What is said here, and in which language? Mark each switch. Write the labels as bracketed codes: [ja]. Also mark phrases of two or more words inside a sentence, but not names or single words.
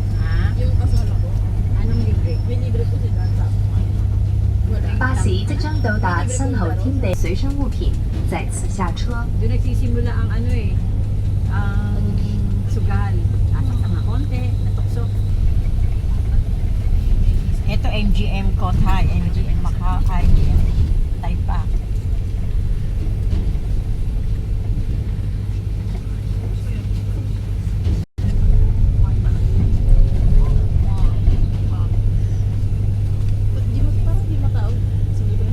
[tl] Ha? Yung kasama ko. Anong libre? May libre po sila sa wala. [zh] 巴西即将到达三号厅北，随身物品在此下车。 [tl] Doon nagsisimula ang ano eh, ang sugal. Tatak na konti, natukso. Ito MGM Cotai, MGM Macau, MGM Taipa. Parang di matawag. Sige ba?